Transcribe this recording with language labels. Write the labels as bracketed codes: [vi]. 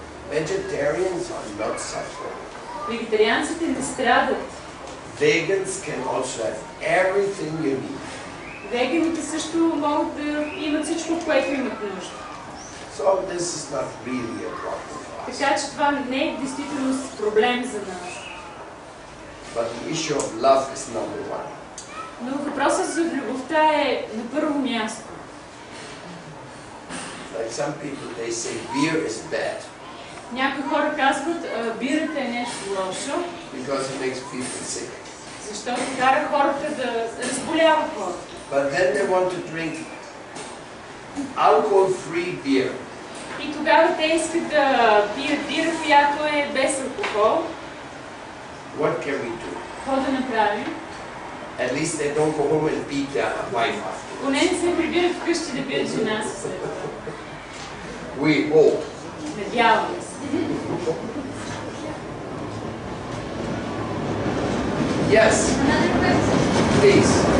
[en] Vegetarians are not suffering. [bg] Вегетарианците не страдат. [en] Vegans can also have everything you need. [bg] Веганите също могат да имат всичко, което имат нужда. [en] So this is not really a problem for us. [bg] Така че това не е действително проблем за нас. [en] But the issue of love is number one. [bg] Но въпросът за любовта е на първо място. [en] Like some people, they say beer is bad [bg] Някои хора казват, бирата е нещо лошо, [en] because it makes people sick. [bg] защото кара хората да разболяват хората. [en] But then they want to drink alcohol-free beer. [bg] И тогава те искат да пият бира, която е без алкохол. [en] What can we do? [bg] Какво да направим? [en] At least they don't go home and beat their wife afterwards. [bg] Поне не се прибират вкъщи да бият жена си след това. [en] We hope. [bg] Надяваме се. [en] Yes. Please.